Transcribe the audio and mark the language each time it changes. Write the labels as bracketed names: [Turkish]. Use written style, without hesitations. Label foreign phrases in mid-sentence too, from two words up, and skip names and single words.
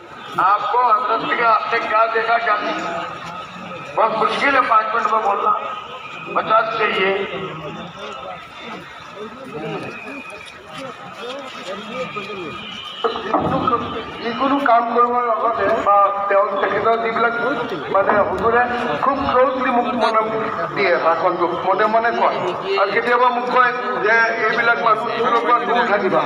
[Hindi] आपको हजरत के आपने क्या देखा क्या नहीं? बहुत मुश्किल है 5 मिनट में बोलना। 50 चाहिए। [Assamese] যিকোনো কাম কৰিবৰ লগতে বা তেওঁ তেখেতৰ যিবিলাক মানে হুজুৰে খুব ক্ল'জলি মোক মনে দিয়ে ভাষণটো মনে মনে কয় আৰু কেতিয়াবা মোক কয় যে এইবিলাক মানুহৰ পৰা দূৰ থাকিবা।